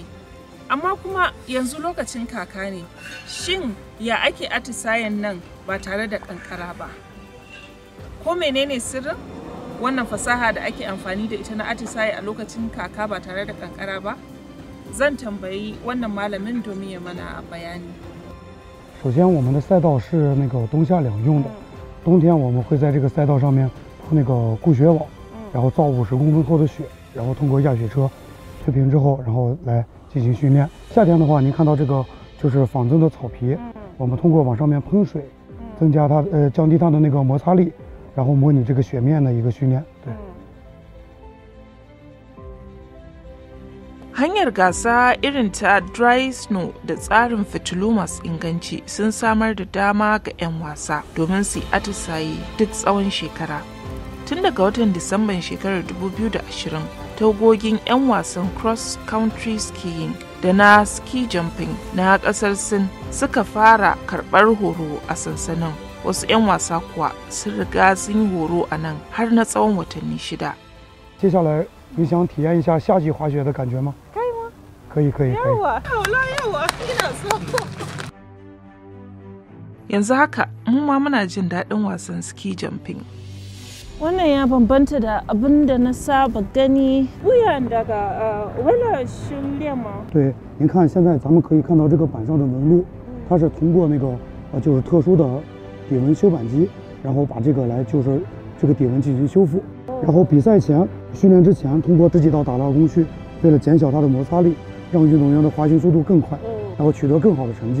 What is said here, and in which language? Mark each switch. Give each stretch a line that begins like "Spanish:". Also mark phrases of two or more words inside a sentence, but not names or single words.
Hausa: Amma kuma yanzu lokacin kaka ne, shin ya ake atisayen nan ba tare da kankara ba? Ko menene sirrin wannan fasaha da ake amfani da ita na atisaye a lokacin kaka ba tare da kankara ba? Zan tambayi wannan malamin domin ya mana bayani.
Chinese: 首先我们的赛道是那个冬夏两用的，冬天我们会在这个赛道上面铺那个固雪网，然后造50公分厚的雪，然后通过压雪车推平之后，然后来进行训练。夏天的话，您看到这个就是仿真的草皮，我们通过往上面喷水，增加它降低它的那个摩擦力，然后模拟这个雪面的一个训练。对。
Hausa: Hanyar gasa irin ta
English: dry snow
Hausa: da tsarin fitilu masu inganci sun samar da dama ga 'yan wasa domin su yi atisaye duk tsawon shekara. Tun daga watan Disamban shekarar 2020, tagogin 'yan wasan
English: cross country skiing
Hausa: da na
English: ski jumping
Hausa: na kasar Sin suka fara karɓar horo a sansanin. Wasu 'yan wasa kuwa sun riga sun yi horo a nan har na tsawon watanni 6.
Chinese: 接下来你想体验一下夏季滑雪的感觉吗？可以吗？可以。要我，
Hausa: ina so. Yanzu haka mu ma muna jin daɗin wasan
English: ski jumping.
Hausa: Wannan ya bambanta da abin da na saba gani. wuyan daga
Chinese: 为了训练吗？对，您看现在咱们可以看到这个板上的纹路，它是通过那个就是特殊的底纹修板机然后把这个来就是这个底纹进行修复。然后比赛前训练之前，通过这几道打蜡工序，为了减小它的摩擦力，让运动员的滑行速度更快，然后取得更好的成绩。